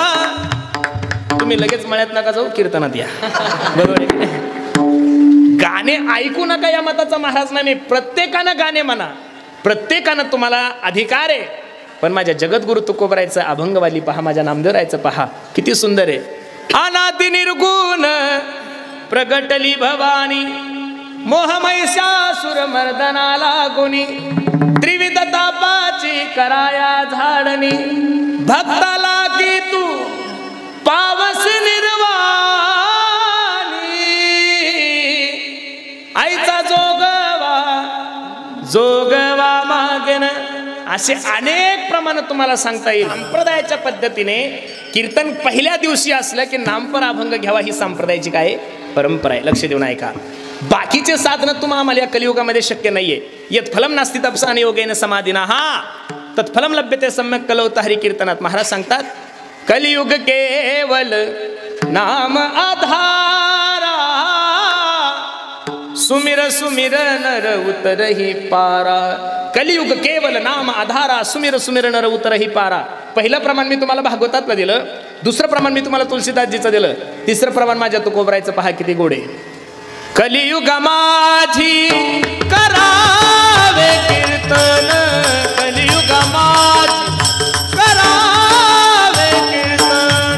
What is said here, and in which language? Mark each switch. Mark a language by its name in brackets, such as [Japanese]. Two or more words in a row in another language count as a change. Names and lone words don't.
[Marathi] तुम्ही लगेच मळ्यात नका जाऊ, कीर्तनात या. बरोबर आहे. गाणे ऐकू नका या मताचा महाराज नाही. प्रत्येकानं गाणे म्हणा, प्रत्येकानं तुम्हाला अधिकार आहे. पण माझ्या जगद्गुरु तुकोबरायचं अभंगवाली पहा, माझ्या नामदेवरायचं पहा, किती सुंदर आहे. अनादि निर्गुण प्रगटली भवानी, मोहमैषासुर मर्दनाला गुणी. त्रिविध तापाची कराया झाडणी, भक्ताला की तू पावस निर्वाणी. आईचा जोगवा मागेन. असे अनेक प्रमाण तुम्हाला सांगता येईल. संप्रदायाच्या पद्धतीने कीर्तन पहिल्या दिवशी असलं की नामपर अभंग घ्यावा, ही संप्रदायाची काय परंपरा आहे. लक्ष देऊन ऐका. बाकीचे साधनं तुम्हाला आम्हाला या कलियुगामध्ये शक्य नाहीये. [Sanskrit] यत् फलम नास्ति तपसा योगेन समाधिना हा तत्फलम लभ्यते सम्यक कलौता हरी कीर्तनात. [Marathi] महाराज सांगतात, [Awadhi] कलियुग केवल नाम आधारा, सुमिर सुमिर नर उतरही पारा. कलियुग केवल नाम आधारा, सुमिर सुमिर नर उतरही पारा. [Marathi] पहिलं प्रमाण मी तुम्हाला भागवतातलं दिलं, दुसरं प्रमाण मी तुम्हाला तुलसीदासजीचं दिलं, तिसरं प्रमाण माझ्या तुकोबरायचं पहा किती गोडे. कलियुग माझी करावे कीर्तन, कीर्तन कलियुगा माझी करावे कीर्तन